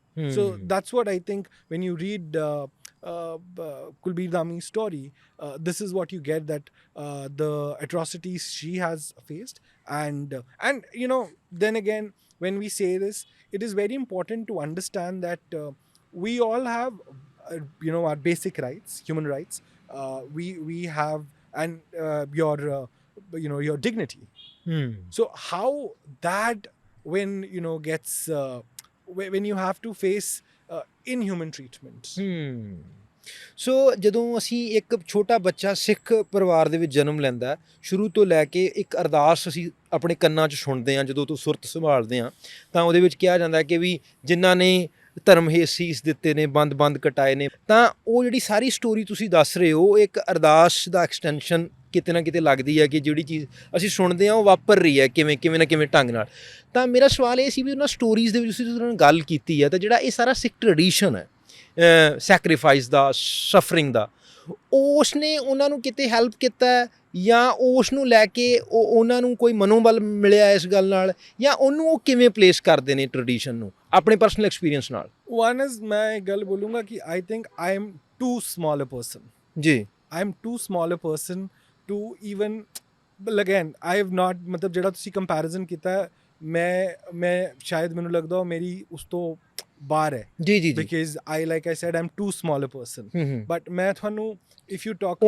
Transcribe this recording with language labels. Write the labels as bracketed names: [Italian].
[English] So that's what I think when you read Kulbir Dami's story, this is what you get, that the atrocities she has faced, and then again, when we say this, it is very important to understand that we all have our basic rights, human rights. We have, and your dignity. Hmm. So how that, when gets when you have to face inhuman treatments. [Punjabi] ਸੋ ਜਦੋਂ ਅਸੀਂ ਇੱਕ ਛੋਟਾ ਬੱਚਾ ਸਿੱਖ ਪਰਿਵਾਰ ਦੇ ਵਿੱਚ ਜਨਮ ਲੈਂਦਾ, ਸ਼ੁਰੂ ਤੋਂ ਲੈ ਕੇ ਇੱਕ ਅਰਦਾਸ ਅਸੀਂ ਆਪਣੇ ਕੰਨਾਂ 'ਚ ਸੁਣਦੇ ਹਾਂ ਜਦੋਂ ਤੋਂ ਸੁਰਤ ਸੰਭਾਲਦੇ ਹਾਂ, ਤਾਂ ਉਹਦੇ ਵਿੱਚ ਕਿਹਾ ਜਾਂਦਾ ਕਿ ਵੀ ਜਿਨ੍ਹਾਂ ਨੇ ਧਰਮ ਹੇਠ ਸੀਸ ਦਿੱਤੇ ਨੇ, ਬੰਦ ਕਟਾਏ ਨੇ, ਤਾਂ ਉਹ ਜਿਹੜੀ ਸਾਰੀ ਸਟੋਰੀ ਤੁਸੀਂ ਦੱਸ ਰਹੇ ਹੋ, ਇੱਕ ਅਰਦਾਸ ਦਾ ਐਕਸਟੈਂਸ਼ਨ ਕਿਤੇ ਨਾ ਕਿਤੇ ਲੱਗਦੀ ਹੈ ਕਿ ਜਿਹੜੀ ਚੀਜ਼ ਅਸੀਂ ਸੁਣਦੇ ਹਾਂ ਉਹ ਵਾਪਰ ਰਹੀ ਹੈ ਕਿਵੇਂ ਨਾ ਕਿਵੇਂ ਢੰਗ ਨਾਲ। ਤਾਂ ਮੇਰਾ ਸਵਾਲ ਇਹ ਸੀ ਵੀ ਉਹਨਾਂ ਸਟੋਰੀਜ਼ ਦੇ ਵਿੱਚ ਤੁਸੀਂ ਉਹਨਾਂ ਨਾਲ ਗੱਲ ਕੀਤੀ ਹੈ, ਤਾਂ ਜਿਹੜਾ ਇਹ ਸਾਰਾ ਸਿੱਖ ਟ੍ਰੈਡੀਸ਼ਨ ਹੈ ਸੈਕਰੀਫਾਈਸ ਦਾ, ਸਫਰਿੰਗ ਦਾ, ਉਸ ਨੇ ਉਹਨਾਂ ਨੂੰ ਕਿਤੇ ਹੈਲਪ ਕੀਤਾ ਜਾਂ ਉਸ ਨੂੰ ਲੈ ਕੇ ਉਹਨਾਂ ਨੂੰ ਕੋਈ ਮਨੋਬਲ ਮਿਲਿਆ ਇਸ ਗੱਲ ਨਾਲ, ਜਾਂ ਉਹਨੂੰ ਉਹ ਕਿਵੇਂ ਪਲੇਸ ਕਰਦੇ ਨੇ ਟ੍ਰੈਡੀਸ਼ਨ ਨੂੰ ਆਪਣੇ ਪਰਸਨਲ ਐਕਸਪੀਰੀਅੰਸ ਨਾਲ? [English] One is, [Punjabi] ਮੈਂ ਇੱਕ ਗੱਲ ਬੋਲੂੰਗਾ ਕਿ [English] I think I am too small a person. ਜੀ। I am too small a person to even, but again I have not, [Punjabi] ਮਤਲਬ ਜਿਹੜਾ ਤੁਸੀਂ ਕੰਪੈਰੀਜ਼ਨ ਕੀਤਾ, ਮੈਂ ਸ਼ਾਇਦ ਮੈਨੂੰ ਲੱਗਦਾ ਮੇਰੀ ਉਸ ਤੋਂ ਬਾਹਰ ਹੈ। ਜੀ। [English] Because I, like I said, I'm too small a person. But [Punjabi] ਮੈਂ ਤੁਹਾਨੂੰ, [English] if you talk